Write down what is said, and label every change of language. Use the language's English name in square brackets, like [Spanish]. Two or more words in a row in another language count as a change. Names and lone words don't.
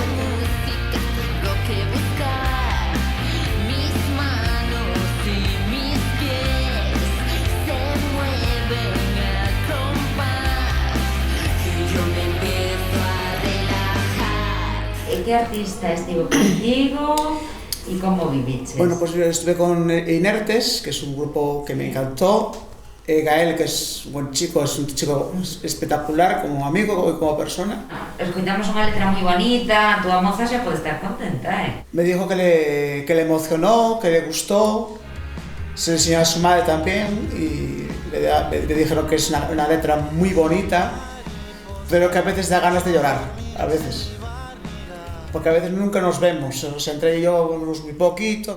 [Spanish] Lo que buscar, mis manos y mis pies se mueven a compás y yo me empiezo a relajar. [Galician] E que artista estivo contigo e como viviches? [Spanish] Bueno, pues yo estuve con Inertes, que es un grupo que me encantó. Gael, que es un buen chico, es un chico espectacular como amigo y como persona. [Galician] Escuitamos unha letra moi bonita, a túa moza xa pode estar contenta, [Spanish] Me dijo que le emocionó, que le gustó, se le enseñó a su madre también y le dijeron que es una letra muy bonita, pero que a veces da ganas de llorar, a veces. Porque a veces nunca nos vemos, o sea, entre ella y yo vemos muy poquito.